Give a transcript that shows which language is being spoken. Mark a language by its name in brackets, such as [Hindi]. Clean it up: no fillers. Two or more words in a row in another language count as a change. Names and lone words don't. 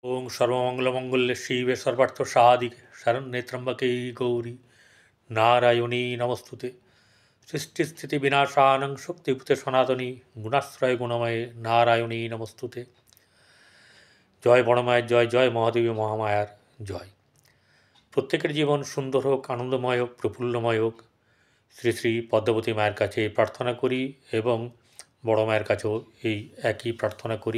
[Sanskrit] ওং সর্বমঙ্গলমঙ্গলে শিবে সর্বার্থ সাধিকে শরণ্যে ত্র্যম্বকে গৌরী নারায়ণী নমস্তুতে। সৃষ্টিস্থিতি বিনাশানং শক্তিভূতে সনাতনী গুণাশ্রয় গুণময়ে নারায়ণী নমস্তুতে। [Bangla] জয় বড়মায়ের জয়, জয় মহাদেবী মহামায়ার জয়। প্রত্যেকের জীবন সুন্দর হোক, আনন্দময় হোক, প্রফুল্লময় হোক, শ্রী শ্রী পদ্মাবতী মায়ের কাছে প্রার্থনা করি এবং বড় মায়ের কাছেও এই একই প্রার্থনা করি।